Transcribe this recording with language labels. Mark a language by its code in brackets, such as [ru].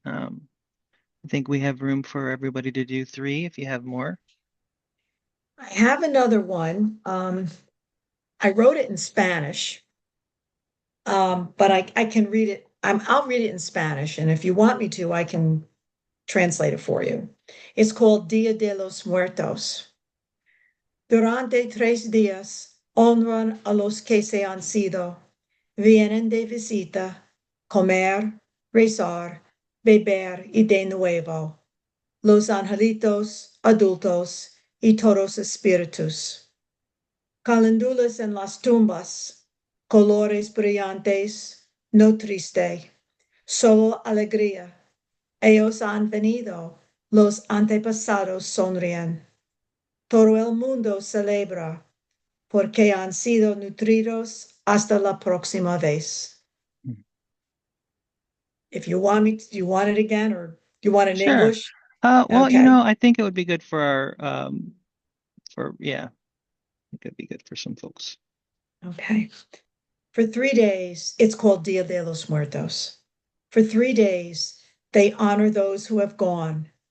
[en] I think we have room for everybody to do three if you have more. I have another one. I wrote it in Spanish, but I can read it. I'll read it in Spanish, and if you want me to, I can translate it for you. It's called Dia de los Muertos. [es] Durante 3 días honran a los que se han sido. Vienen de visita, comer, rezar, beber y de nuevo. Los angelitos, adultos y todos espíritus. Calendulas en las tumbas, colores brillantes, no triste, solo alegría. Ellos han venido, los antepasados sonríen. Todo el mundo celebra porque han sido nutridos hasta la próxima vez. Mm. [en] If you want me, do you want it again or do you want it in Sure. English? Well, Okay. I think it would be good for our yeah, I think it'd be good for some folks. Okay. For 3 days, it's called Dia de los Muertos. For 3 days, they honor those who have gone.